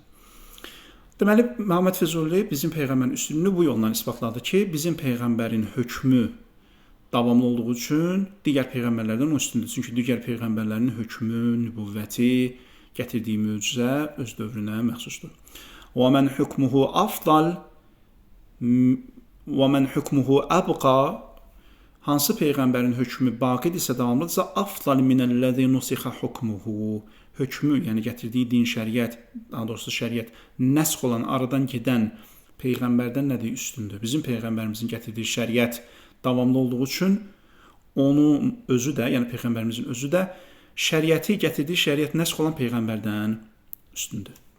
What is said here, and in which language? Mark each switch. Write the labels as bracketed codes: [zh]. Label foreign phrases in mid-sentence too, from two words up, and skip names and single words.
[az] Deməli, Məhəmməd Füzuli bizim Peyğəmbərin üstünlüyünü bu yolla isbatladı ki, bizim Peyğəmbərin hökmü davamlı olduğu üçün digər Peyğəmbərlərdən o üstündür. Çünki digər Peyğəmbərlərin hökmü, nübüvvəti, gətirdiyi möcüzə öz dövrünə məxsusdur. [ar] وَمَنْ حُكْمُهُ أَفْضَلْ وَمَنْ حُكْمُهُ أَبْقَى. [az] Hansı Peyğəmbərin hökmü baqidirsə, davamlıdırsa, [ar] أَفْضَلْ مِنَ الَّذِي نُسِخَ حُكْمُهُ. [az] Hökmü, yəni gətirdiyi din, şəriət, daha doğrusu şəriət nəsx olan, aradan gedən Peyğəmbərdən nədir? Üstündür. Bizim Peyğəmbərimizin gətirdiyi şəriət davamlı olduğu üçün onun özü də, yəni Peyğəmbərimizin özü də şəriəti gətirdiyi şəriət nəsx olan Peyğəmbərdən üstündür.